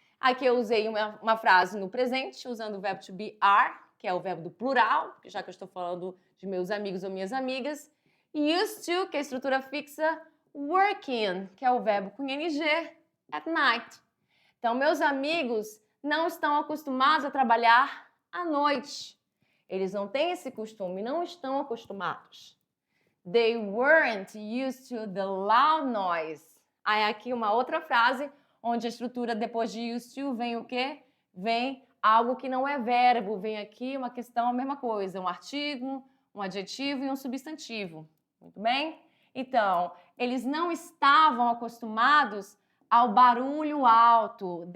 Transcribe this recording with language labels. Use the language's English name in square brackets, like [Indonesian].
[Portuguese] Aqui eu usei uma frase no presente, usando o verbo to be are, que é o verbo do plural, já que eu estou falando de meus amigos ou minhas amigas. Used to, que é a estrutura fixa. Working, que é o verbo com ing, at night. Então, meus amigos não estão acostumados a trabalhar à noite. Eles não têm esse costume, não estão acostumados. [English] They weren't used to the loud noise. [Portuguese] Aí aqui uma outra frase, onde a estrutura depois de used to vem o quê? Vem algo que não é verbo, vem aqui uma questão, a mesma coisa, um artigo, um adjetivo e um substantivo. Muito bem? Então, eles não estavam acostumados ao barulho alto.